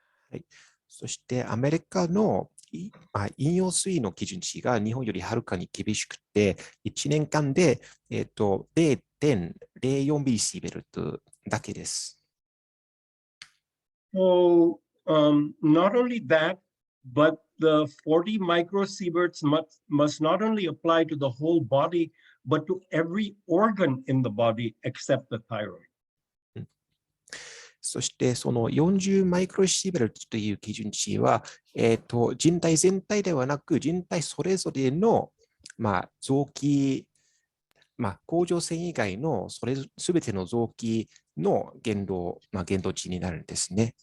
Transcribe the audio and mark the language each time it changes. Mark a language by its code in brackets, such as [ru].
[ja] はい、そしてアメリカの飲用水の基準値が日本よりはるかに厳しくて、1年間で、0.04 ミリシーベルトだけです。 [en] So not only that, but the 40 microsieverts must not only apply to the whole body, but to every organ in the body except the thyroid. [ja] そして、その40マイクロシーベルトという基準値は、人体全体ではなく、人体それぞれの、臓器、甲状腺以外のすべての臓器の限度値になるんですね。